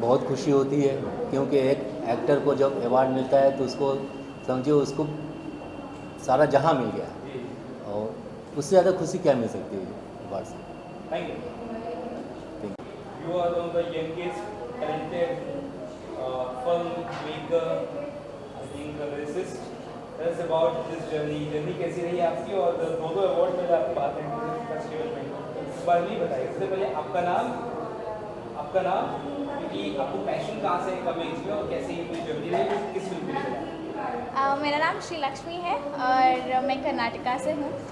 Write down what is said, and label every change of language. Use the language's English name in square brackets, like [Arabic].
[Hindi] बहुत खुशी होती है, क्योंकि एक एक्टर को जब अवार्ड मिलता है तो उसको समझिए उसको सारा जहां मिल गया, और उससे ज़्यादा खुशी क्या मिल सकती है अवार्ड से। [English] Thank you. You are one of the youngest talented film maker, lyricist. Tell us about this journey [Hindi] कैसी रही आपकी? और दो अवार्ड मिले आपको बात फेस्टिवल में, इस बारे में बताइए। सबसे पहले आपका नाम, क्योंकि आपको पैशन कहाँ से कब मिली और कैसे ये पूरी जर्नी रही, किस फिल्म के लिए? मेरा नाम श्री लक्ष्मी है और मैं कर्नाटका से हूँ।